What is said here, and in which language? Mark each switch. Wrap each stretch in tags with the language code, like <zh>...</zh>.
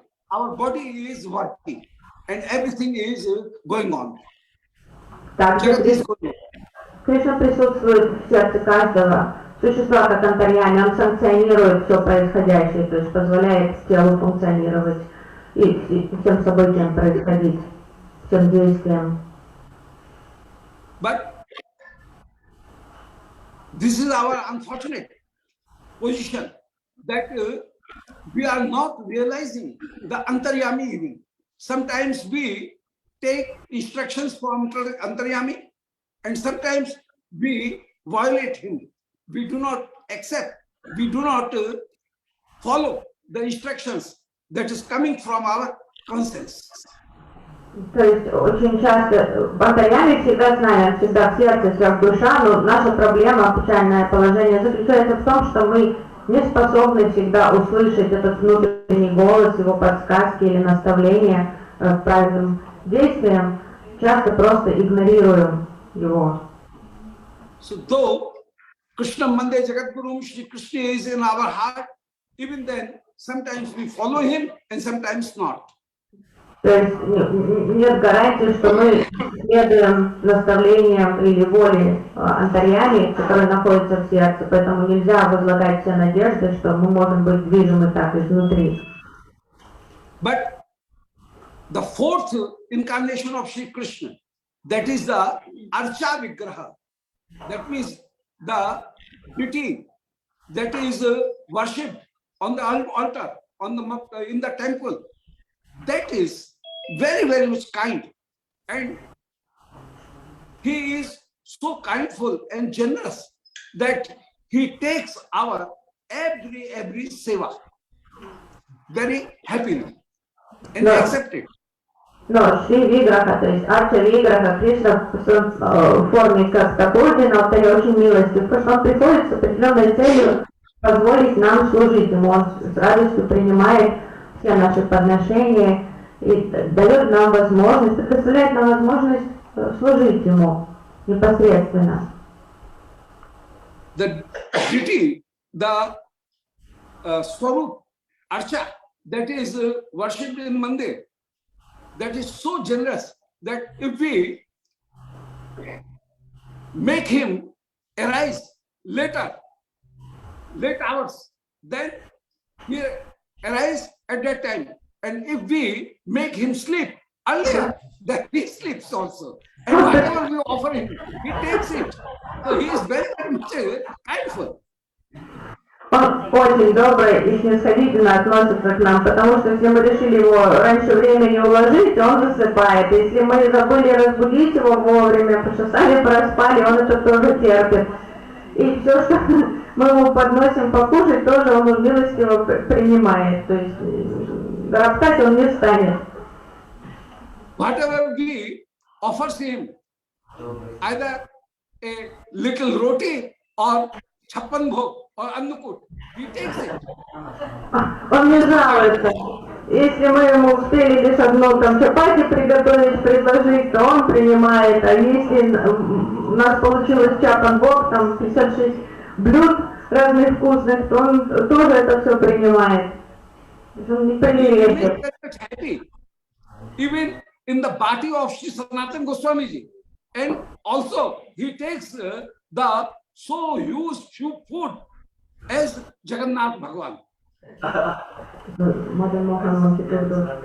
<en>our body is working and everything is going on.</en> <ru>Также</ru> <en>Jagat is going on.</en> <ru>Кришна присутствует в сердце каждого существа, как антарьями. Он санкционирует все происходящее, то есть позволяет телу функционировать и всем событиям происходить, всем действиям.</ru> <en>But this is our unfortunate position that we are not realizing the Antaryami even. Sometimes we take instructions from Antaryami and sometimes we violate him. We do not accept, we do not follow the instructions that is coming from our conscience.</en> <ru>То есть очень часто антарьями всегда с нами, он всегда в сердце, вся в душа, но наша проблема, печальное положение заключается в том, что мы не способны всегда услышать этот внутренний голос, его подсказки или наставления к правильным действиям, часто просто игнорируем его.</ru> <en>So though Krishna Mande Jagadguru Shri Krishna is in our heart, even then sometimes we follow him and sometimes not.</en> <ru>То есть нет гарантии, что мы следуем наставлениям или воле антарьями, которые находятся в сердце, поэтому нельзя возлагать все надежды, что мы можем быть движимы так изнутри.</ru> <en>But the fourth incarnation of Shri Krishna, that is the Archa Vigraha, that means the deity that is worshipped on the altar, in the temple, that is very, very much kind. And he is so kindful and generous that he takes our every seva very happily and No. accept it.</en> <ru>Но Шри Виграха, то есть Арча Виграха, Кришна в форме как ордена, на алтаре очень милостив, потому что он приходит с определенной целью позволить нам служить ему. Он с радостью принимает все наши подношения и дает нам возможность, предоставляет нам возможность служить ему непосредственно.</ru> <en>The deity, the Swarup, Archa, that is worshipped in Mandir, that is so generous that if we make him arise late hours, then he arise at that time. And if we make him sleep earlier, then he sleeps also. And whatever we offer him, he takes it. So he is very, very much kindful.</en> <ru>Он очень добрый и снисходительно относится к нам, потому что если мы решили его раньше времени уложить, он засыпает. Если мы забыли разбудить его вовремя, потому что сами проспали, он это тоже терпит. И все, что мы ему подносим покушать, тоже он милостиво принимает. То есть роптать он не станет.</ru> <en>Whatever we offers him, either a little roti or chappan bhog or annakut, he takes it.</en> <ru>Он не жалуется. Если мы ему успели лишь одну там чапати приготовить, предложить, то он принимает. А если у нас получилось чапан-бок, там 56 блюд разных вкусных, то он тоже это все принимает. Он не</ru> <en>He</en> <ru>привередет.</ru> <en>makes very much happy. Even in the bhati of Sri Sanatana Goswami Ji. And also he takes the so used food as Jagannath Bhagwan. Mother Mohan wanted to do.</en>